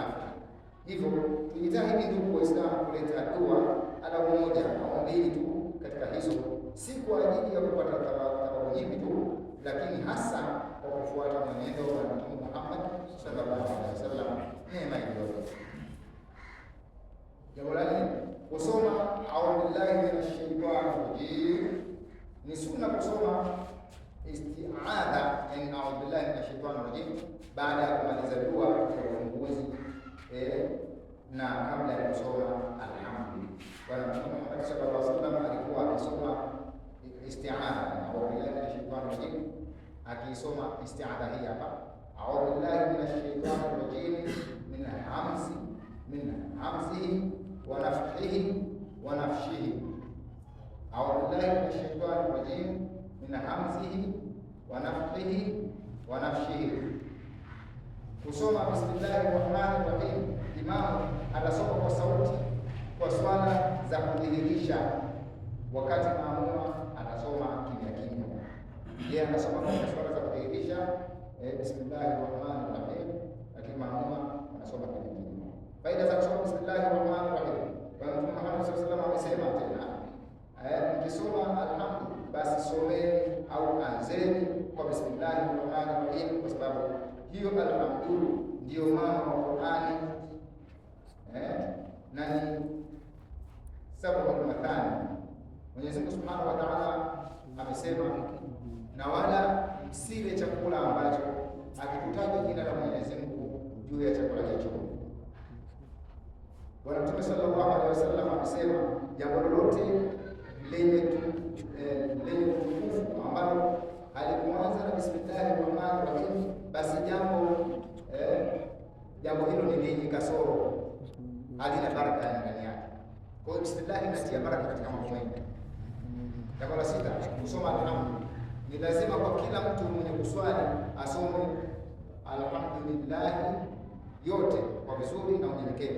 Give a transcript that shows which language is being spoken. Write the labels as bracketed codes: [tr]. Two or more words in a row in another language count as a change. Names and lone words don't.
[sw] Hivyo tujitahidi ndugu Waislamu kuleta dua ala moja au mbili tu katika hizo, si kwa ajili ya kupata thawabu nyingi tu, lakini hasa kwa kufuata mwenendo wa Mtume Muhammad [ar] صلى الله عليه وسلم. [sw] Neema hiyo. Jambo la nne, kusoma [ar] أعوذ بالله من الشيطان الرجيم. [sw] Ni sunna kusoma isti'adha, yani [ar] أعوذ بالله من الشيطان الرجيم, [sw] baada ya kumaliza dua ya ufunguzi na kabla ya kusoma alhamdulillah. Bwana Mtume Muhammad [ar] صلى الله عليه وسلم [sw] alikuwa akisoma isti'adha, [ar] أعوذ بالله من الشيطان الرجيم, [sw] akisoma isti'adha hii hapa, [ar] أعوذ بالله من الشيطان الرجيم من همزه ونفثه ونفخه. أعوذ بالله من الشيطان الرجيم من همزه ونفثه ونفخه. [sw] Kusoma [ar] بسم الله الرحمن الرحيم, [sw] imamu atasoma kwa sauti kwa swala za kudhihirisha, wakati maamuma anasoma kimya kimya. Yeye anasoma kwa swala za kudhihirisha [ar] بسم الله الرحمن الرحيم, [sw] lakini maamuma anasoma kimya kimya. Faida za kusoma [ar] بسم الله الرحمن الرحيم, [sw] Bwana Mtume Muhammad [ar] صلى الله عليه وسلم [sw] amesema tena, mkisoma alhamdu basi someni au anzeni kwa [ar] بسم الله الرحمن الرحيم, [sw] kwa sababu hiyo alhamdu ndio mama wa Qur'ani, na ni sababu mathani. Mwenyezi Mungu [ar] سبحانه وتعالى [sw] amesema, na wala msile chakula ambacho hakikutaja jina la Mwenyezi Mungu juu ya chakula hicho. Bwana Mtume [ar] صلى الله عليه وسلم [sw] amesema, jambo lolote lenye utukufu ambalo halikuanza na [ar] بسم الله الرحمن الرحيم, [sw] basi jambo hilo ni lenye kasoro, halina baraka ndani yake. Kwa hiyo bismillah inatia baraka katika mambo mengi. Jambo la sita, kusoma alhamdu. Ni lazima kwa kila mtu mwenye kuswali asome alhamdulillah yote kwa vizuri na unyenyekevu.